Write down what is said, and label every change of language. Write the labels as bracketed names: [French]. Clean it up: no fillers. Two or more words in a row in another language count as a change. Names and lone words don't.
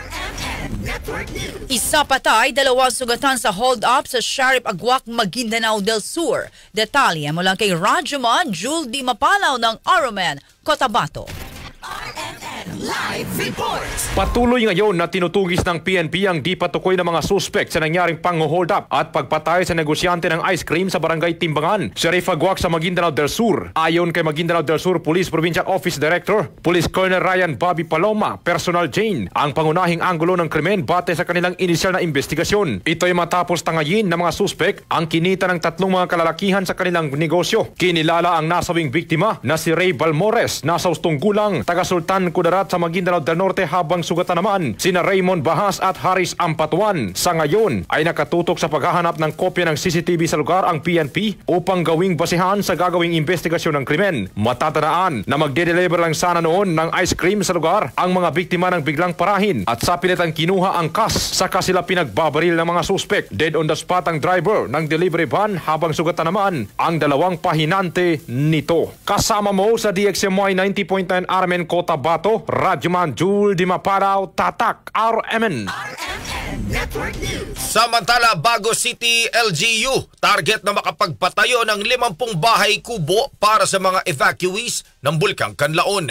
[Filipino] Isa patay, 2 sugatan sa hold-up sa Sharip Aguac, Maguindanao del Sur. Detalye mula kay Rajuman Jul Di Mapalaw ng RMN Cotabato. Live report. Patuloy ngayon na tinutugis ng PNP ang di patukoy na mga suspect sa nangyaring pang-hold up at pagpatay sa negosyante ng [English] ice cream [Filipino] sa barangay Timbangan, Sharif Aguac sa Maguindanao del Sur. Ayon kay Maguindanao del Sur Police Provincial Office Director, Police Colonel Ryan Bobby Paloma, Personal Jane, ang pangunahing anggulo ng krimen bate sa kanilang inisyal na investigasyon. Ito ay matapos tangayin ng mga suspect ang kinita ng 3 mga kalalakihan sa kanilang negosyo. Kinilala ang nasawing biktima na si Ray Balmores, nasa ustong gulang, taga Sultan Kudarat sa Maguindanao del Norte, habang sugatan naman sina Raymond Bahas at Haris Ampatuan. Sa ngayon ay nakatutok sa paghahanap ng kopya ng CCTV sa lugar ang PNP upang gawing basihan sa gagawing investigasyon ng krimen. Matatanaan na magde-deliver lang sana noon ng [English] ice cream [Filipino] sa lugar ang mga biktima ng biglang parahin at sa pilitan kinuha ang kas, saka sila pinagbabaril ng mga suspect. [English] Dead on the spot [Filipino] ang driver ng [English] delivery van [Filipino] habang sugatan naman ang 2 pahinante nito. Kasama mo sa DXMY 90.9 RMN Cotabato, Rajuman Jul Di Mapalaw, Tatak RMN. Samantala, Bago City LGU, target na makapagpatayo ng 50 bahay kubo para sa mga evacuees ng Bulkang Kanlaon.